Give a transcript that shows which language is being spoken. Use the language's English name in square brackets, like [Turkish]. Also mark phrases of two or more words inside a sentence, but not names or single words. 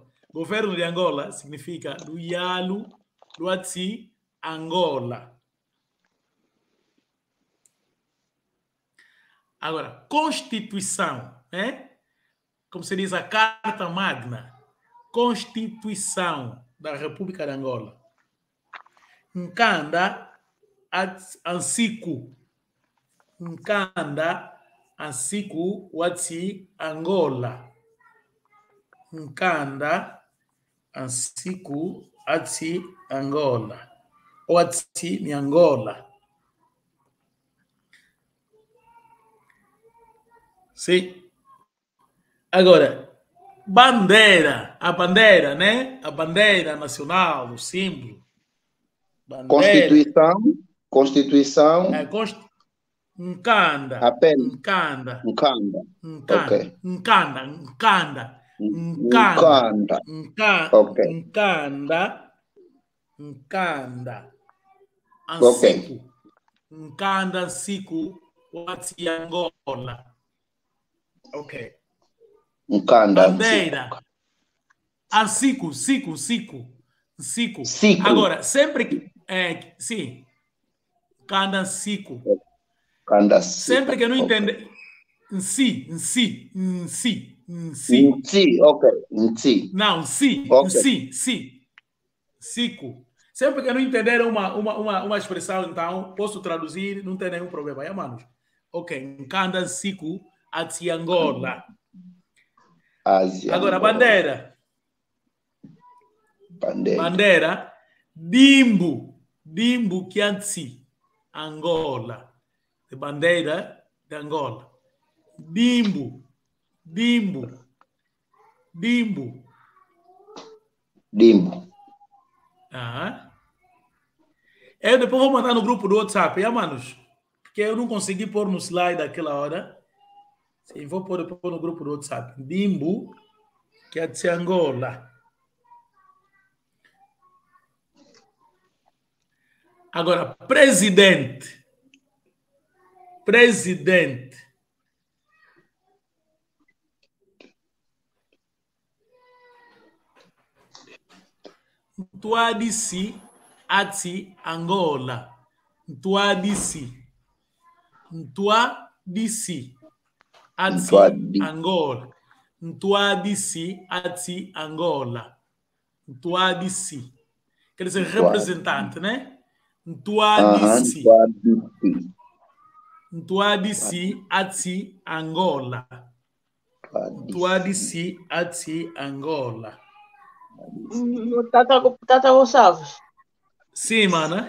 [Portuguese] Governo de Angola significa [Kongo] Luyalu Luatsi Angola. [Portuguese] Agora, Constituição, né? Como se diz a Carta Magna. Constituição da República de Angola. [Kongo] Nkanda Ansiku. Nkanda Ansiku Watsi Angola. Nkanda Ansiku Watsi Angola. Watsi ni Angola. [Portuguese] Sim. Agora, Bandeira, a bandeira, né? A bandeira nacional, o símbolo. Bandeira. Constituição. [Kongo] Nkanda. [Portuguese] Apenas. [Kongo] Nkanda. Nkanda. Nkanda. [Portuguese] Ok. [Kongo] Nkanda. Nkanda. Nkanda. Ok. Nkanda. Nkanda. [Portuguese] Ok. [Kongo] Ansiku. Nkanda Nsiku wati Angola. [Portuguese] Ok. [Kongo] Nkanda. Bandeira. Ansiku, Siku. Siku. [Portuguese] Agora, sempre que... sim. [Kongo] Nkanda Nsiku. Nkanda [Portuguese] Sempre que não okay. entende... [Kongo] Nsi. Ok. Nsi. [Portuguese] Não, Okay. [Kongo] Siku. [Portuguese] Sempre que não entender uma expressão, então, posso traduzir, não tem nenhum problema. É, manos? Ok. [Kongo] Nkanda Nsiku ati Angola. [Portuguese] Agora, bandeira. Bandeira. [Kongo] Dimbu Kianti. Angola. [Portuguese] De bandeira de Angola. [Kongo] Dimbu. Ah. [Portuguese] Eu depois vou mandar no grupo do WhatsApp, manos? Porque eu não consegui pôr no slide aquela hora. Sim, vou pôr depois no grupo do WhatsApp. [Kongo] Dimbu Kianti Angola. [Portuguese] Agora, presidente. [Kongo] Ntuadisi ati Angola. Ntuadisi ati Angola. Ntuadisi ati Angola. Ntuadisi. [Portuguese] Quer dizer, representante, né? [Kongo] Ntuadisi ati Angola. Ntuadisi ati Angola. Tata Gonçalves. [Portuguese] Sim, mano.